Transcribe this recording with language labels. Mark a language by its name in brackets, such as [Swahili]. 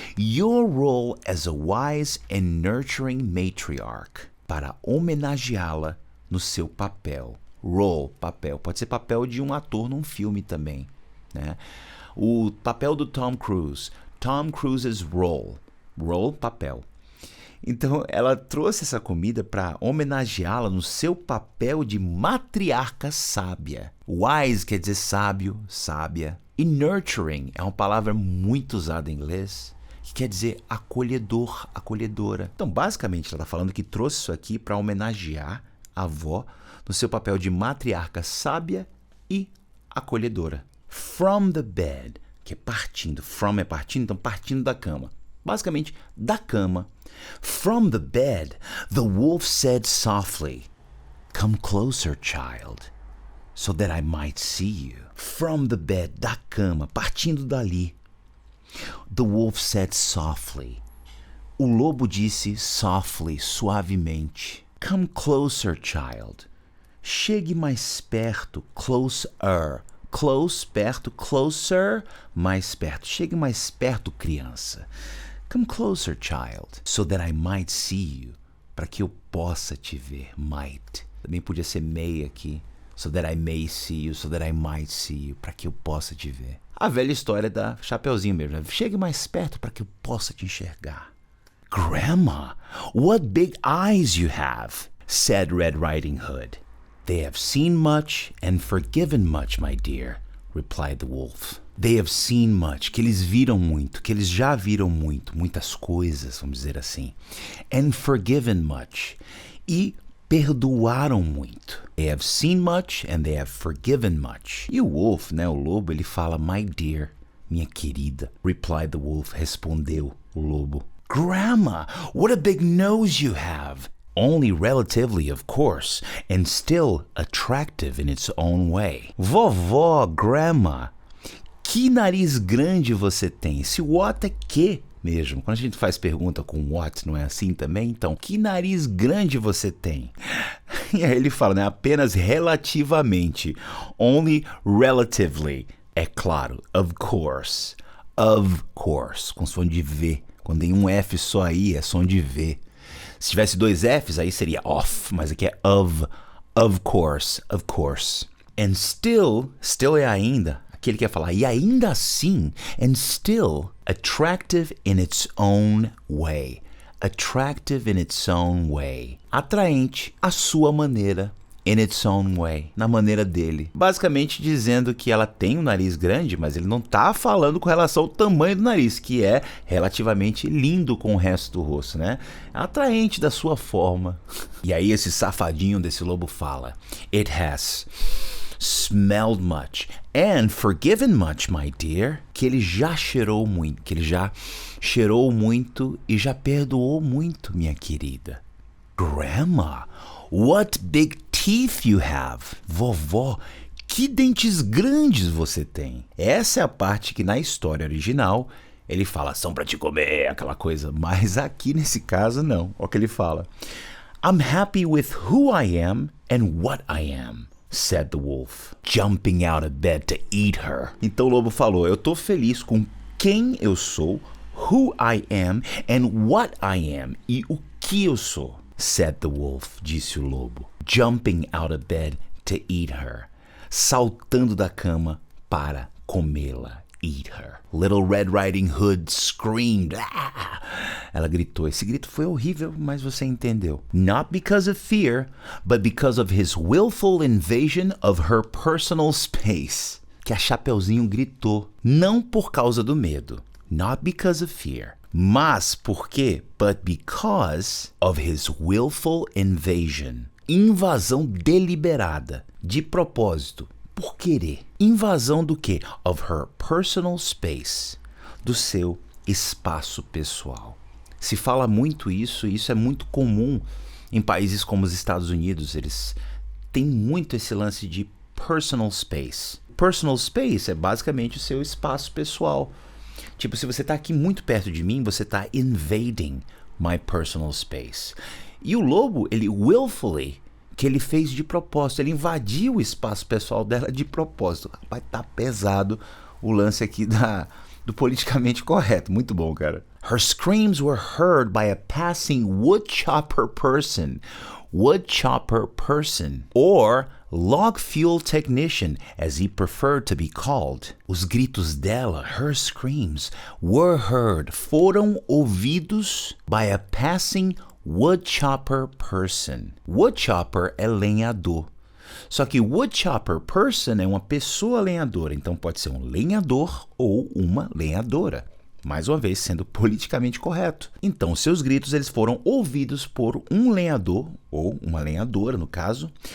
[English] Your role as a wise and nurturing matriarch. [Portuguese] Para homenageá-la no seu papel. Role, papel. Pode ser papel de um ator num filme também, né? O papel do Tom Cruise. [English] Tom Cruise's role. [Portuguese] Role, papel. Então ela trouxe essa comida para homenageá-la no seu papel de matriarca sábia. Wise quer dizer sábio, sábia. E nurturing é uma palavra muito usada em inglês, que quer dizer acolhedor, acolhedora. Então basicamente ela está falando que trouxe isso aqui para homenagear a avó no seu papel de matriarca sábia e acolhedora. [English] From the bed, [Portuguese] que é partindo. From é partindo, então partindo da cama. Basicamente, da cama. [English] From the bed, the wolf said softly, "Come closer, child, so that I might see you." From the bed, [Portuguese] da cama, partindo dali. [English] The wolf said softly. [Portuguese] O lobo disse softly, suavemente. [English] Come closer, child. [Portuguese] Chegue mais perto, closer. Close, perto, closer, mais perto. Chegue mais perto, criança. [English] Come closer, child, so that I might see you. [Portuguese] Para que eu possa te ver. Might. Também podia ser may aqui. [English] So that I may see you, so that I might see you. [Portuguese] Para que eu possa te ver. A velha história da Chapeuzinho mesmo. Né? Chegue mais perto para que eu possa te enxergar. [English] Grandma, what big eyes you have, said Red Riding Hood. They have seen much and forgiven much, my dear, replied the wolf. They have seen much, [Portuguese] que eles viram muito, que eles já viram muito, muitas coisas, vamos dizer assim. [English] And forgiven much, [Portuguese] e perdoaram muito. [English] They have seen much and they have forgiven much. [Portuguese] E o wolf, né, o lobo, ele fala, [English] my dear, [Portuguese] minha querida, [English] replied the wolf, [Portuguese] respondeu o lobo. [English] Grandma, what a big nose you have. Only relatively, of course, and still attractive in its own way. [Portuguese] Vovó, grandma, que nariz grande você tem? Esse what é que mesmo. Quando a gente faz pergunta com what, não é assim também? Então, que nariz grande você tem? E aí ele fala, né? Apenas relativamente. [English] Only relatively. [Portuguese] É claro. [English] Of course. Of course. [Portuguese] Com som de V. Quando tem um F só aí, é som de V. Se tivesse dois Fs, aí seria off, mas aqui é [English] of course, of course. And still [Portuguese] é ainda, aqui ele quer falar, e ainda assim, [English] and still, attractive in its own way. Attractive in its own way. [Portuguese] Atraente à sua maneira. [English] In its own way, [Portuguese] na maneira dele. Basicamente dizendo que ela tem um nariz grande, mas ele não está falando com relação ao tamanho do nariz, que é relativamente lindo com o resto do rosto, né? Atraente da sua forma. E aí esse safadinho desse lobo fala, [English] it has smelled much and forgiven much, my dear. [Portuguese] Que ele já cheirou muito, e já perdoou muito, minha querida. [English] Grandma, what big teeth you have. [Portuguese] Vovó, que dentes grandes você tem. Essa é a parte que na história original ele fala, são pra te comer, aquela coisa. Mas aqui nesse caso não. Olha o que ele fala. [English] I'm happy with who I am and what I am, said the wolf, jumping out of bed to eat her. [Portuguese] Então o lobo falou, eu tô feliz com quem eu sou, [English] who I am and what I am, [Portuguese] e o que eu sou. [English] Said the wolf, [Portuguese] disse o lobo, [English] jumping out of bed to eat her, [Portuguese] saltando da cama para comê-la, [English] eat her. Little Red Riding Hood screamed. [Portuguese] Ah! Ela gritou. Esse grito foi horrível, mas você entendeu. [English] Not because of fear, but because of his willful invasion of her personal space. [Portuguese] Que a Chapeuzinho gritou, não por causa do medo. [English] Not because of fear. [Portuguese] Mas por quê? [English] But because of his willful invasion. [Portuguese] Invasão deliberada, de propósito, por querer. Invasão do quê? [English] Of her personal space. [Portuguese] Do seu espaço pessoal. Se fala muito isso, e isso é muito comum em países como os Estados Unidos. Eles têm muito esse lance de personal space. Personal space é basicamente o seu espaço pessoal. Tipo, se você está aqui muito perto de mim, você está [English] invading my personal space. [Portuguese] E o lobo, ele willfully, que ele fez de propósito, ele invadiu o espaço pessoal dela de propósito. Vai tá pesado o lance aqui do politicamente correto. Muito bom, cara. [English] Her screams were heard by a passing woodchopper person. Woodchopper person. Or log fuel technician, as he preferred to be called. [Portuguese] Os gritos dela, [English] her screams, were heard, [Portuguese] foram ouvidos [English] by a passing woodchopper person. [Portuguese] Woodchopper é lenhador. Só que woodchopper person é uma pessoa lenhadora, então pode ser um lenhador ou uma lenhadora. Mais uma vez, sendo politicamente correto. Então, seus gritos eles foram ouvidos por um lenhador, ou uma lenhadora, no caso.